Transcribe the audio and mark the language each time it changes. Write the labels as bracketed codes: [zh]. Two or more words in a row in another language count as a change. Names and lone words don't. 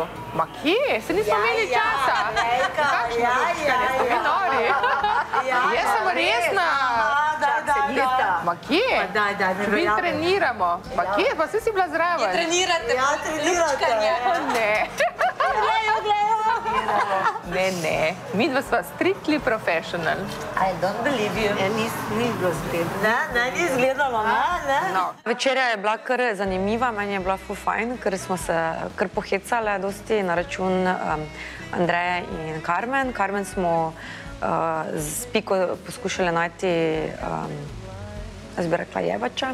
[sl] Ma kje? Se nismo imeli časa. Kakšno lupčkanje? Ste vi nori? Jaz sem resna. Ma kje? Mi treniramo. Ma kje? Pa vsi si bila zraven. Trenirate lupčkanje. Ne. Ne. Midva sva [en] strictly professional. I don't believe you. [sl] Ni bilo zgledalo. Ne, ni izgledalo, ne? Večerja je bila kar zanimiva, meni je bila ful fajn, ker smo se kar pohecale dosti na račun Andreje in Carmen. Carmen smo z Piko poskušali najti, jaz bi rekla, jevača.